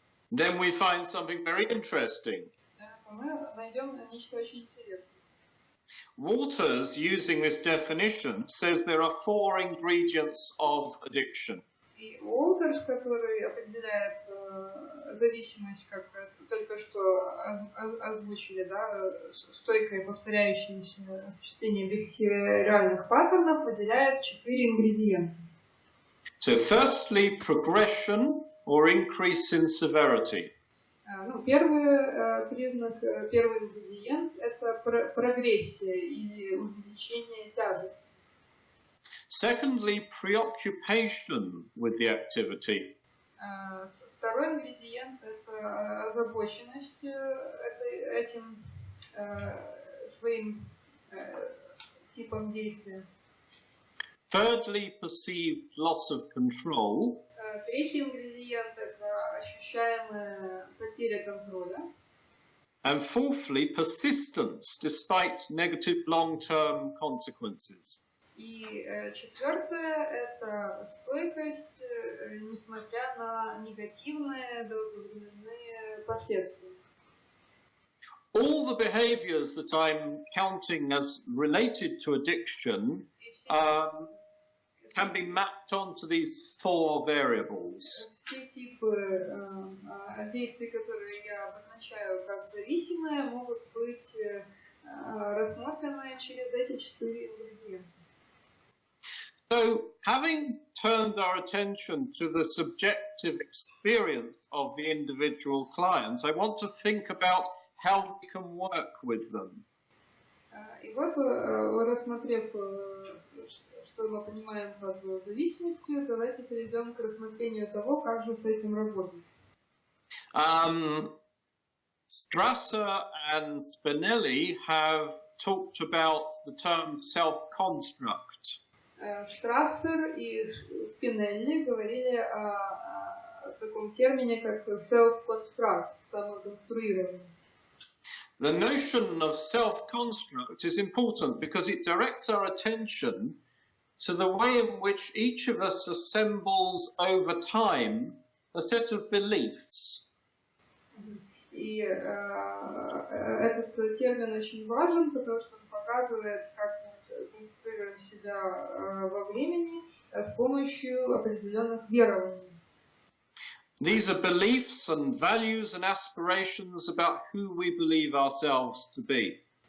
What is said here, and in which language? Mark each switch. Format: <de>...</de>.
<en>then we find something very interesting.</en> <ru>Мы найдем нечто очень интересное.</ru> <en>Walters, using this definition, says there are 4 ingredients of addiction.</en> <ru>И Уолтерс, который определяет зависимость, как только что озвучили, да, стойкое повторяющееся осуществление бихевиоральных паттернов, выделяет 4 ингредиента.</ru> <en>So, firstly, progression or increase in severity.</en> <ru>Ну, первый признак, первый ингредиент – это прогрессия или увеличение тяжести.</ru> <en>Secondly, preoccupation with the activity.</en> <ru>Второй ингредиент – это озабоченность этим своим типом действия.</ru> <en>Thirdly, perceived loss of control.</en> <ru>Третий ингредиент – это ощущаемая потеря контроля.</ru> <en>And fourthly, persistence despite negative long-term consequences.</en> <ru>И четвертое – это стойкость, несмотря на негативные долговременные последствия.</ru> <en>All the behaviors that I'm counting as related to addiction can be mapped onto these 4 variables.</en> <ru>Все типы действий, которые я обозначаю как зависимые, могут быть рассмотрены через эти 4 ингредиента.</ru> <en>So, having turned our attention to the subjective experience of the individual client, I want to think about how we can work with them.</en> <ru>И вот, рассмотрев, что мы понимаем под зависимостью, давайте перейдем к рассмотрению того, как же с этим работать.</ru> <en>Strasser and Spinelli have talked about the term self-construct.</en> <ru>Штрассер и Спинелли говорили о таком термине, как self-construct, самоконструирование.</ru> <en>The notion of self-construct is important because it directs our attention to the way in which each of us assembles over time a set of beliefs.</en> <ru>И этот термин очень важен, потому что он показывает, как мы конструируем себя во времени с помощью определенных верований.</ru> <en>These are beliefs and values and aspirations about who we believe ourselves to be.</en>